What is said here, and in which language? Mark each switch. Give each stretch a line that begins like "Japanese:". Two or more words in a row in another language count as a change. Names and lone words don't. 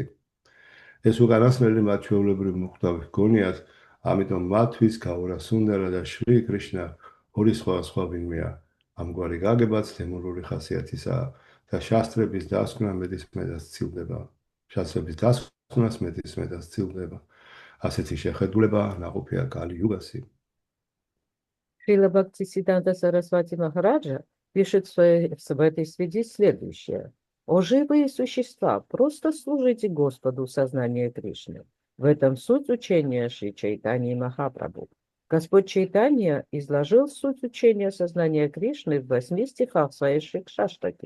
Georgian: ეს უკანასკნელი მათ ჩვეულებრივ მოხვდავი ჰგონიათ, ამიტომ მათთვის გაურასუნდარა და შრი კრიშნა ორი სხვა ვინმეა. ამგვარი გაგებაც დემონური ხასიათისაა და შასტრების დასკვნა მეტისმეტად სცილდება. შასტრების დასკვნას მეტისმეტად სცილდება. ასეთი შეხედულება ნაყოფია კალი იუგასი.
Russian: Шрила Бхактисиддханта Сарасвати Махараджа пишет в этой связи следующее. «О живые существа, просто служите Господу сознания Кришны. В этом суть учения Шри Чайтаньи Махапрабху. Господь Чайтанья изложил суть учения сознания Кришны в 8 стихах своей Шикшаштаки.